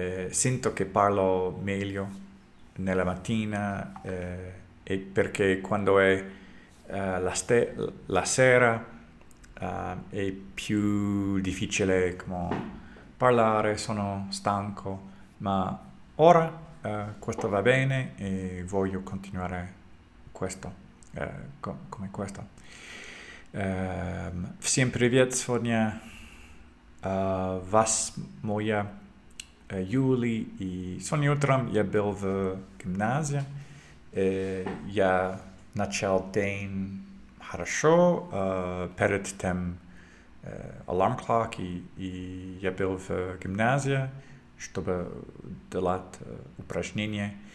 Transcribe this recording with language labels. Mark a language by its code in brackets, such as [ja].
[it] Sento che parlo meglio nella mattina e perché quando è la sera è più difficile parlare, sono stanco, ma ora questo va bene e voglio continuare questo come questo. [ru] Всем привет! Сегодня 8 июля, и сегодня утром я был в гимназии. Я начал день хорошо, перед тем [en] alarm clock, [ru] и я был в гимназии, чтобы делать упражнения.